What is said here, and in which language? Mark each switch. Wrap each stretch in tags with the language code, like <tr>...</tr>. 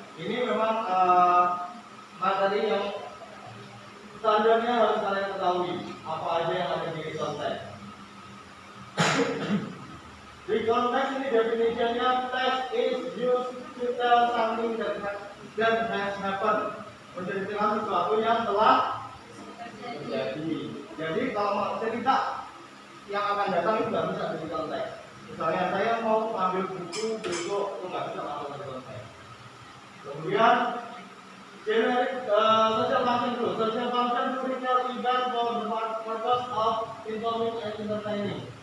<id>Ini memang materi yang standarnya harus kalian ketahui apa aja yang ada di konteks. Di konteks ini definisinya</id> <en>text is used to tell something that has happened.</en> <id>Menceritakan sesuatu yang telah terjadi. Jadi kalau mau cerita yang akan datang itu nggak bisa dari konteks. Misalnya saya mau ambil buku besok, itu nggak bisa langsung dari konteks. Kemudian generic social function dulu.</id> <en>Social function to recall event for the purpose of informing and entertaining.</en>